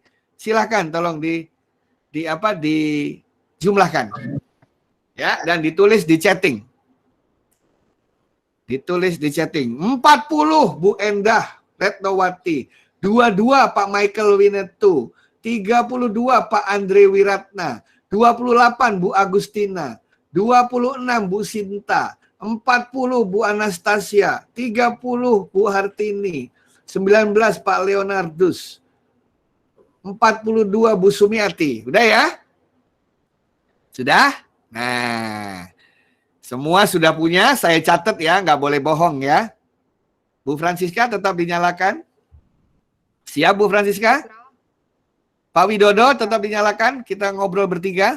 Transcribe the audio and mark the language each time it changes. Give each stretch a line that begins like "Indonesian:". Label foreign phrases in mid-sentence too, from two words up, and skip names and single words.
Indonesian: Silahkan tolong dijumlahkan. Ya, dan ditulis di chatting. Ditulis di chatting. 40 Bu Endah Retnowati. 22 Pak Michael Winetu. 32 Pak Andre Wiratna. 28 Bu Agustina. 26 Bu Sinta. 40 Bu Anastasia, 30 Bu Hartini, 19 Pak Leonardus, 42 Bu Sumiati. Udah ya? Sudah? Nah, semua sudah punya, saya catat ya, nggak boleh bohong ya. Bu Francisca tetap dinyalakan. Siap Bu Francisca? Pak Widodo tetap dinyalakan, kita ngobrol bertiga.